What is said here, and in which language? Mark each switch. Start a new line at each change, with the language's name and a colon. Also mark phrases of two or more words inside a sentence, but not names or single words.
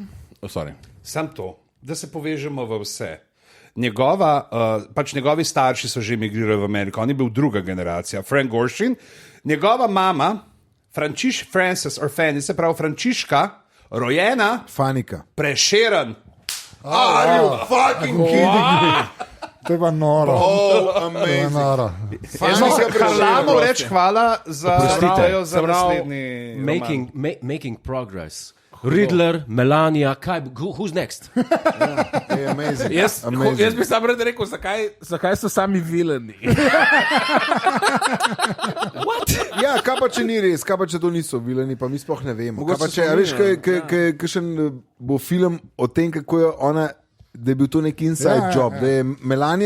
Slovenian: Sam to, da se povežemo v vse. Pač njegovi starši so že emigrirali v Ameriko, on je bil druga generacija, Frank Gorshin. Njegova mama, Frances Orfani, se pravi Frančiška, rojena, Fanika. Prešeren.
English: Are you fucking kidding me?
Slovenian: To je pa noro. Oh, To je amazing. noro. Jaz mislim, Harlamov reč hvala za Oprostite. za naslednji roman.
English: Making progress.
Slovenian: Riddler, Melania, kaj,
English: who's next? Hey, amazing.
Slovenian: jaz bi sam rad rekel, zakaj so sami vileni. Ja, kaj pa če ni res, kaj pa če to niso vileni, pa mi sploh ne vemo. Kaj Mogoče pa če, so a veš, vileni, kakšen bo film o tem, kako je ona da je bil to nek
English: inside job,
Slovenian: da je Melania